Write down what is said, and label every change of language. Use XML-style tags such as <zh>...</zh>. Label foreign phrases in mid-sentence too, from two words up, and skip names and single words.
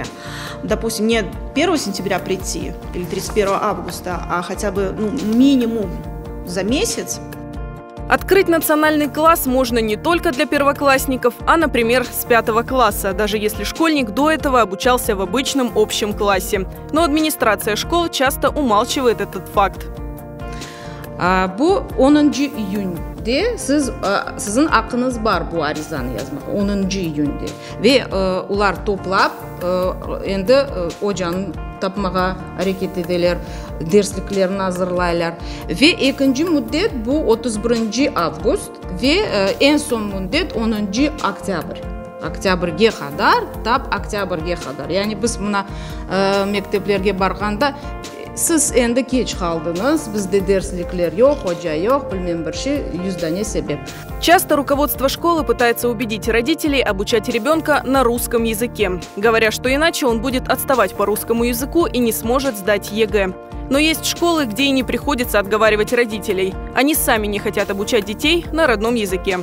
<ru>Допустим, не 1 сентября прийти или 31 августа, а хотя бы минимум за месяц. Открыть национальный класс можно не только для первоклассников, а, например, с 5 класса, даже если школьник до этого обучался в обычном общем классе. Но администрация школ часто умалчивает этот факт.</ru> <crh>Bu 10 iyun'de sizin hakkınız var bu arizanı yazmak. 10 iyun'de ve ular toplap endi hocanı tapmağa hareket ederler, dersliklerini hazırlaylar ve ikinci müddet bu 31 avgust ve en son müddet 10 oktyabr. Oktyabrga kadar, tap oktyabrga kadar. Yani biz buna mekteplerge barganda siz endi kech qaldınız, bizde derslikler yok, hoca yok, bilmem bir şey, yüzdane sebep.</crh> <ru>Часто руководство школы пытается убедить родителей обучать ребенка на русском языке, говоря, что иначе он будет отставать по русскому языку и не сможет сдать ЕГЭ. Но есть школы, где и не приходится отговаривать родителей. Они сами не хотят обучать детей на родном языке.</ru>